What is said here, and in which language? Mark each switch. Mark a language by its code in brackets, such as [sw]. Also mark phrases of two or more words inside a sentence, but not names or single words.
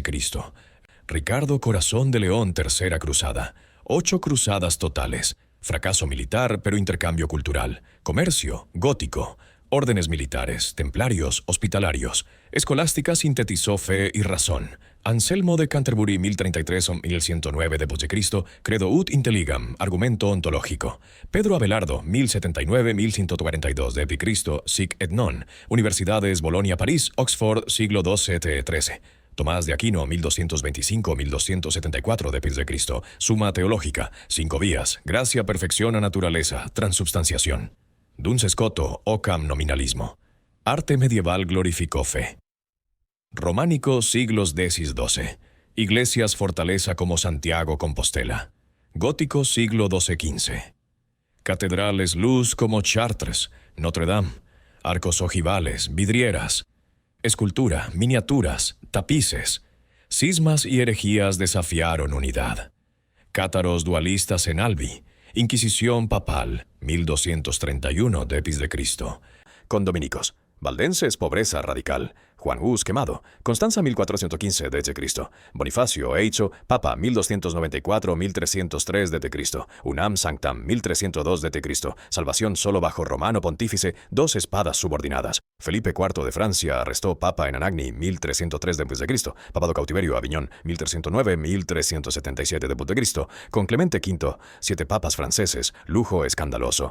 [es] Ricardo Corazón de León, tercera cruzada. 8 cruzadas totales. Fracaso militar, pero intercambio cultural. Comercio, gótico. Órdenes militares, templarios, hospitalarios. Escolástica sintetizó fe y razón. Anselmo de Canterbury, 1033-1109 d.C., [la] credo ut intelligam, [es] argumento ontológico. Pedro Abelardo, 1079-1142 d.C., sic et non. Universidades Bolonia, París, Oxford, siglo II CT13. Tomás de Aquino, 1225-1274 d.C., Suma teológica, 5 vías, gracia, perfección a naturaleza, transubstanciación. Duns Scoto, Occam nominalismo. Arte medieval glorificó fe. Románico, siglos X-XII. Iglesias fortaleza como Santiago Compostela. Gótico, siglo XII-XV. Catedrales luz como Chartres, Notre Dame. Arcos ojivales, vidrieras. Escultura, miniaturas, tapices. Cismas y herejías desafiaron unidad. Cátaros dualistas en Albi. Inquisición papal, 1231 d.C. Con dominicos. Valdenses, pobreza radical. Juan Hus quemado. Constanza, 1415 d.C. Bonifacio hecho papa, 1294-1303 d.C. Unam sanctam, 1302 d.C. Salvación solo bajo romano pontífice, 2 espadas subordinadas. Felipe IV de Francia arrestó papa en Anagni, 1303 d.C. Papado cautiverio Aviñón, 1309-1377 d.C. Con Clemente V, 7 papas franceses, lujo escandaloso.